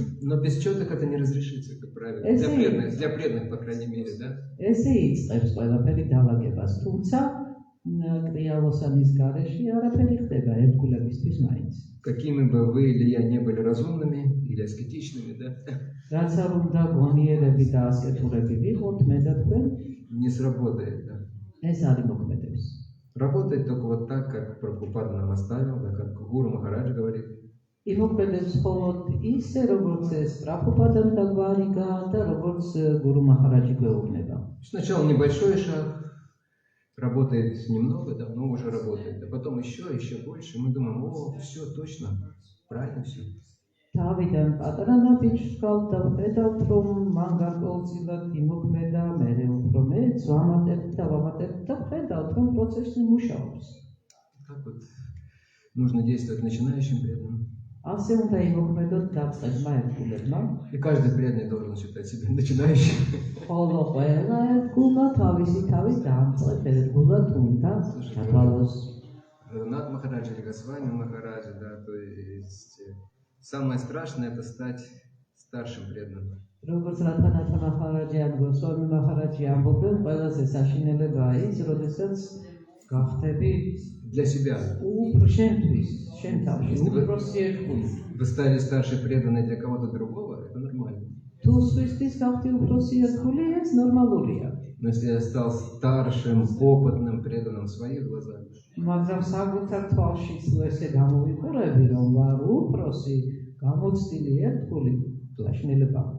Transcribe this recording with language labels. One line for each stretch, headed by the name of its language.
Russian: Но без четок это не разрешится, как правило. Для преданных, по крайней мере, да?
Georgian: ესე იწყებს ყველაფერი დალაგებას, თუმცა კრიალოსანის გარეშე არაფერი ხდება ერთგულებისთვის მაინც.
Russian: Какими бы вы или я не были разумными или аскетичными, да?
Georgian: რაც არ უნდა გონიერები და ასკეტურები ვიყოთ, მე და თქვენ,
Russian: Не сработает, да?
Georgian: ეს არ იმოქმედებს.
Russian: Работает только вот так, как Прабхупада нам оставил, да, как Гуру Махарадж говорит.
Georgian: იმოქმედებს მხოლოდ ისე, როგორც ეს პრაბჰუპადამ დაგვარიგა და როგორც გურუ მაჰარაჯი გვეუბნება.
Russian: Сначала небольшой шаг, работает немного, да, но уже работает. А потом еще больше. Мы думаем, о, все точно, правильно все.
Georgian: თავიდან პატარა ნაბიჯს ვყავთ და ვხედავთ, რომ მან გარკვეულწილად იმოქმედა, მერე უფრო მეც ვამატებთ და ვხედავთ, რომ პროცესი მუშაობს.
Russian: Так вот нужно действовать начинающим преданным.
Georgian: ასე უნდა იმოქმედოთ დაწყებმა ერთგულებმა.
Russian: И каждый преданный должен считать себя начинающим.
Georgian: ხოლო ყველა ერთგულმა თავისი თავის დამწყებ ერთგულად უნდა ჩათვალოს.
Russian: Рагунат Махарадж или Госвами Махарадж, да, то есть самое страшное это стать старшим преданным.
Georgian: როგორც რათანათა მაჰარაჯი ან გოსვამი მაჰარაჯი ამბობენ, ყველაზე საშინელებაა ის, როდესაც გახდები
Russian: Для себя.
Georgian: შენთვის, შენ თავში, უბრალოდ ერთგული.
Russian: Вы стали старший преданный для кого-то другого, это нормально.
Georgian: თუ სხვისთვის გახდი უფროსი ერთგული, ეს ნორმალურია.
Russian: Но если я стал старшим, опытным преданным в своих глазах,
Georgian: მაგრამ საკუთარ თვალში თუ ესე გამოვიყურები, რომ ვარ უფროსი, გამოცდილი ერთგული, საშინელება.